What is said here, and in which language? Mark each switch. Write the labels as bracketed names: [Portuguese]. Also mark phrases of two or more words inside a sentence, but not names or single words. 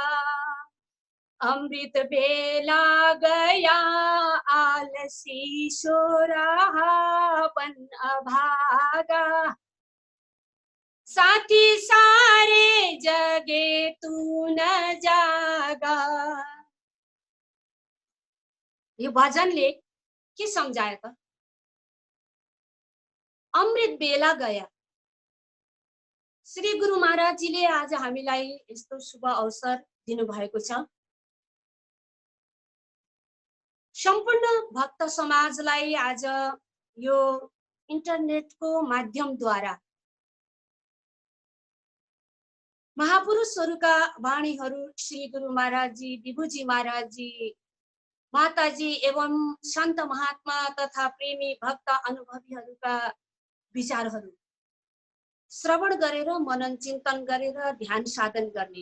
[Hindi] अमृत बेला गया आलसी सो रहा बन अभागा, साथी सारे जगे तू न जागा। [Nepali] यो भजनले के सम्झायो त? [Hindi] अमृत बेला गया। [Nepali] श्री गुरु महाराजजीले आज हामीलाई यस्तो शुभ अवसर दिनुभएको छ। सम्पूर्ण भक्त समाजलाई आज यो इन्टरनेटको माध्यमद्वारा महापुरुषहरूका वाणीहरू श्री गुरु महाराजजी, विभुजी महाराजजी, माताजी एवं सन्त महात्मा तथा प्रेमी भक्त अनुभवीहरूका विचारहरू श्रवण गरेर मनन चिन्तन गरेर ध्यान साधन गर्ने।